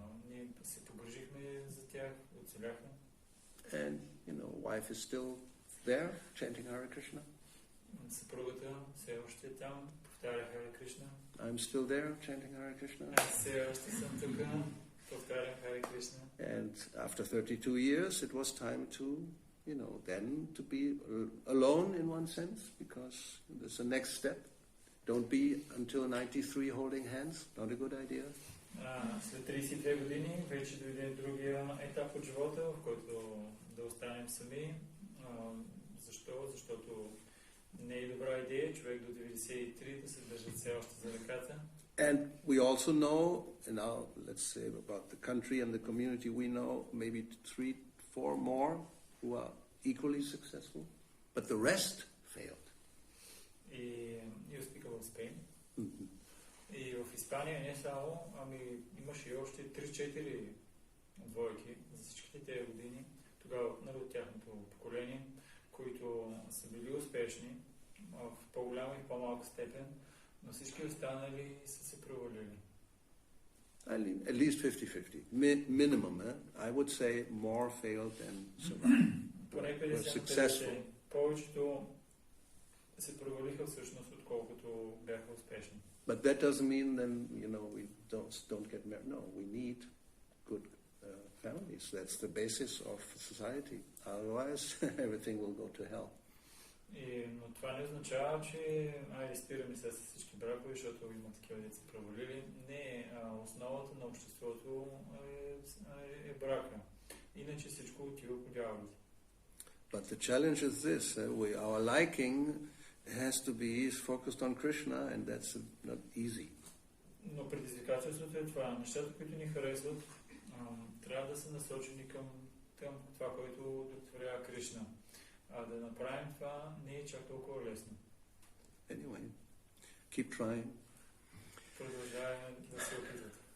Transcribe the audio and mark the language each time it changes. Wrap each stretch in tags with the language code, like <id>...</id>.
<bg>Ние се погрижихме за тях, оцеляха.</bg> <en>And, you know, wife is still there, chanting Hare Krishna.</en> <bg>Съпругата все още е там, повтаря Харе Кришна.</bg> <en>I'm still there, chanting Hare Krishna.</en> <bg>Аз все още съм тук, повтарям Харе Кришна.</bg> <en>And after 32 years, it was time to, then to be alone in one sense, because there's a next step. Don't be until 93 holding hands. Not a good idea.</en> <bg>След 32 години вече дойде другия етап от живота, в който да останем сами. Защо? Защото не е добра идея човек до 93 да се държат все още за ръката.</bg> <en>And we also know, let's say about the country and the community, we know maybe 3, 4 more who are equally successful, but the rest failed. You speak about Spain.</en> <bg>И в Испания не само, имаше и още 3-4 двойки за всичките тези години, тогава от тяхното поколение, които са били успешни в по-голяма и по-малка степен, но всички останали са се провалили.</bg> <en>At least 50-50. Minimum, I would say more failed than survived.</en> <bg>Поне 50-50. Повечето се провалиха всъщност, отколкото бяха успешни.</bg> <en>But that doesn't mean then, we don't get married. No, we need good families. That's the basis of society. Otherwise, everything will go to hell.</en> <bg>Но това не означава, че спираме се с всички бракове, защото има такива деца провалили. Не, основата на обществото е брака. Иначе всичко отива по дяволите.</bg> <en>But the challenge is this: our liking has to be focused on Krishna, and that's not easy.</en> <bg>Но предизвикателството е това. Нещата, които ни харесват, трябва да са насочени към това, което удовлетворява Кришна. А да направим това не е чак толкова лесно.</bg> <en>Anyway, keep trying.</en> <bg>Продължаваме да се опитват.</bg>